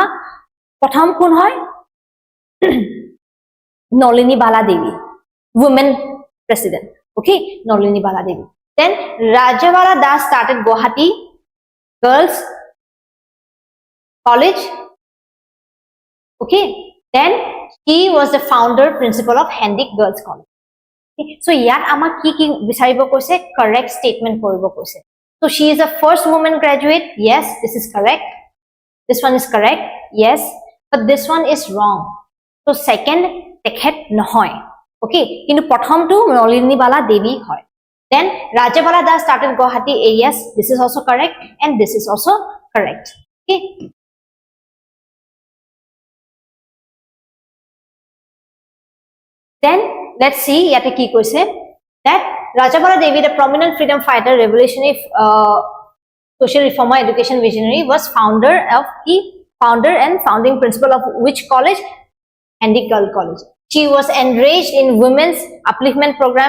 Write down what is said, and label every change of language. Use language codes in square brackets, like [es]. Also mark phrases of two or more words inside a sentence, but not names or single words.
[as] প্ৰথম কোন হয় Nalini Bala Devi, [en] woman president. Okay, Nalini Bala Devi. Then Rajabala Das started Guwahati Girls College. Okay, then he was the founder principal of Hendik Girls College. Okay, so [as] ইয়াত আমাক কি বিচাৰিব কৈছে, [en] correct statement [as] কৰিব কৈছে. [en] So she is the first woman graduate. Yes, this is correct. This one is correct. Yes, but this one is wrong. So second [as] তেখেত নহয়. Okay, kintu prothom tu Nalini Bala Devi hoy. [en] Then Rajabala Das started Guwahati. Yes, this is also correct and this is also correct. Okay. Then let's see [as] ইয়াত কি কৈছে, [en] that Rajabala Devi, the prominent freedom fighter, revolutionary social reformer, education visionary, was founder and founding principal of which college? Hendik Girls College. She was enraged in women's upliftment program.